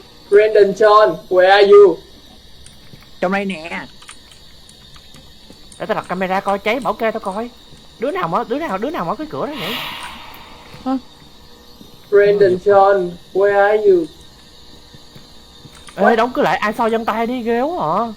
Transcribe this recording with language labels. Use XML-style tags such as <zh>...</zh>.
<en>Brandon John, where are you?</en> <vi>Trong đây nè. Để tao đặt camera coi cháy bảo kê tao coi. Đứa nào mở cái cửa đó nhỉ?</vi> <en>Brandon John, where are you?</en> <vi>Ê, đóng cửa lại, ai sao dân tay đi ghê quá hả?</vi>